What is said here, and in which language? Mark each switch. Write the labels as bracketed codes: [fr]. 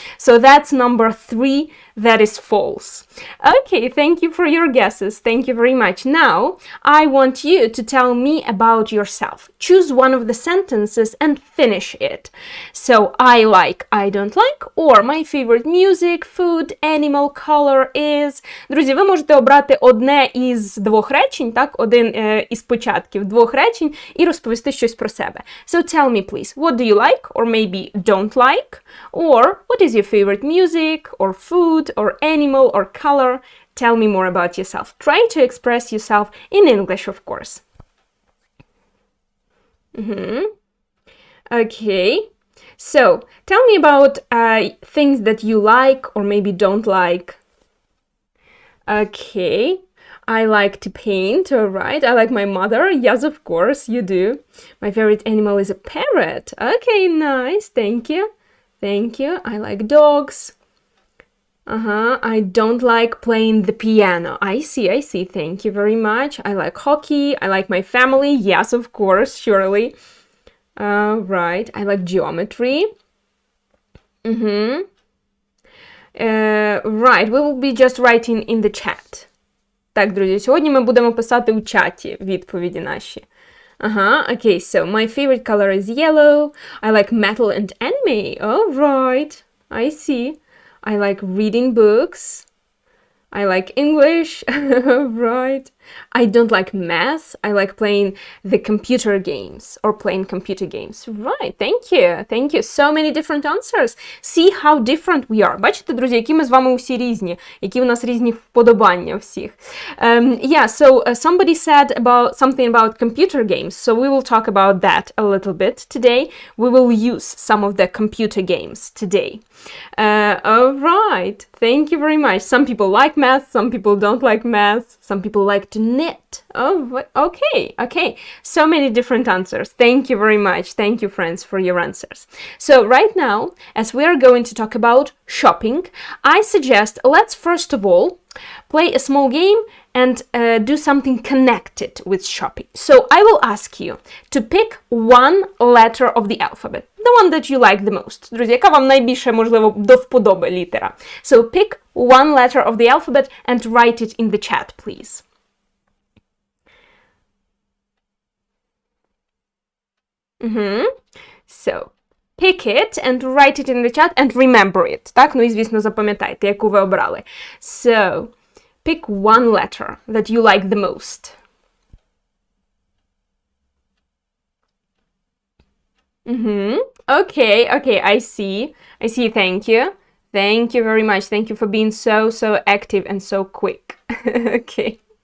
[en] So that's number 3, that is false. Okay, thank you for your guesses. Thank you very much. Now, I want you to tell me about yourself. Choose one of the sentences and finish it. So, I like, I don't like, or my favorite music, food, animal, color is... [uk] Друзі, ви можете обрати одне із двох речень, так? Один із початків двох речень і розповісти щось про себе. [en] So, tell me, please, what do you like, or maybe don't like, or what is your favorite music, or food, or animal, or color? Tell me more about yourself. Try to express yourself in English, of course. Okay. So, tell me about things that you like or maybe don't like. Okay. I like to paint, all right. I like my mother. Yes, of course, you do. My favorite animal is a parrot. Okay, nice. Thank you. Thank you. I like dogs. I don't like playing the piano. I see. Thank you very much. I like hockey. I like my family. Yes, of course, surely. Right. I like geometry. Right. We will be just writing in the chat. [uk] Так, друзі, сьогодні ми будемо писати у чаті відповіді наші. [en] Okay, so my favorite color is yellow. I like metal and anime. Oh, right. I see. I like reading books. I like English. Right. I don't like math. I like playing the computer games or playing computer games. Right. Thank you. Thank you. So many different answers. See how different we are. [uk] Бачите, друзі, які ми з вами усі різні, які у нас різні вподобання всіх. [en] Yeah, so somebody said about something about computer games. So we will talk about that a little bit today. We will use some of the computer games today. All right. Thank you very much. Some people like math. Some people don't like math. Some people like to knit. Oh, okay. So many different answers. Thank you very much. Thank you, friends, for your answers. So right now, as we are going to talk about shopping, I suggest let's first of all play a small game and do something connected with shopping. So I will ask you to pick one letter of the alphabet, the one that you like the most. [uk] Друзі, яка вам найбільше, можливо, до вподоби літера. [en] So pick one letter of the alphabet and write it in the chat, please. So, pick it and write it in the chat and remember it. [uk] Так, ну і, звісно, запам'ятайте, яку ви обрали. [en] So, pick one letter that you like the most. Okay, I see, thank you. Thank you very much. Thank you for being so active and so quick. Okay.